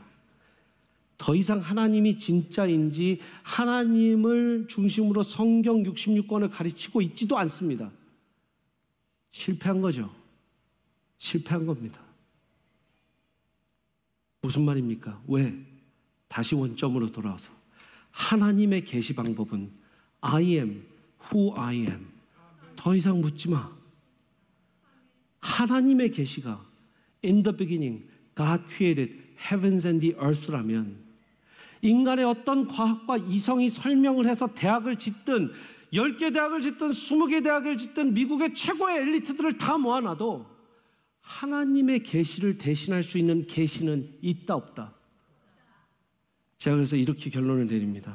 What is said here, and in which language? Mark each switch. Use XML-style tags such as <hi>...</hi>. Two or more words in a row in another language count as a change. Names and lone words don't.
<ko>더 이상 하나님이 진짜인지 하나님을 중심으로 성경 66권을 가르치고 있지도 않습니다. 실패한 거죠. 실패한 겁니다. 무슨 말입니까? 왜? 다시 원점으로 돌아와서 하나님의 계시 방법은</ko> <en>I am who I am.</en> <ko>더 이상 묻지 마. 하나님의 계시가</ko> <en>In the beginning God created heavens and the earth</en> <ko>라면 인간의 어떤 과학과 이성이 설명을 해서 대학을 짓든 10개 대학을 짓든 20개 대학을 짓든 미국의 최고의 엘리트들을 다 모아놔도 하나님의 계시를 대신할 수 있는 계시는 있다 없다? 제가 그래서 이렇게 결론을 내립니다.</ko>